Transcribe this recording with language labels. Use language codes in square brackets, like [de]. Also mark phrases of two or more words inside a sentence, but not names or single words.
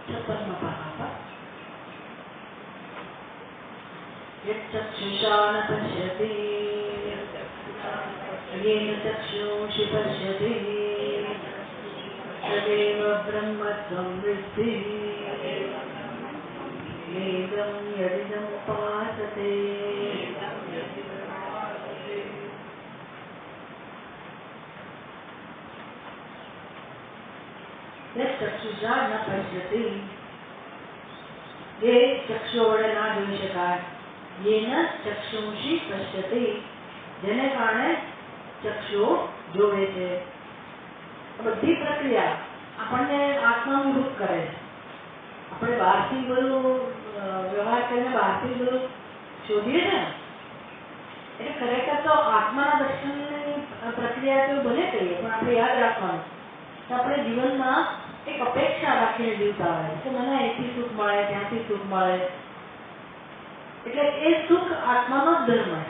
[sa] यच्चक्षुषा न पश्यति येन चक्षुषि पश्यति तदेव ब्रह्मत्वं विद्धि वेदं यदिदं उपासते। यच्चक्षुषा न पश्यति, [gu] જે ચક્ષુ વડે ના જોઈ શકાય, [sa] येन चक्षुषि पश्यति, [gu] જેને કારણે ચક્ષુ જોવે છે। બધી પ્રક્રિયા આપણને આત્માનું રૂપ કરે છે। આપણે બહારથી બધું વ્યવહાર કરીને બહારથી બધું શોધીએ છે, એટલે ખરેખર તો આત્માના દર્શનની પ્રક્રિયા તો ભલે કહીએ, પણ આપણે યાદ રાખવાનું કે આપણે જીવનમાં એક અપેક્ષા રાખીને જીવતા હોય કે મને અહીંથી સુખ મળે, ત્યાંથી સુખ મળે, એટલે એ સુખ આત્માનો જ ધર્મ છે।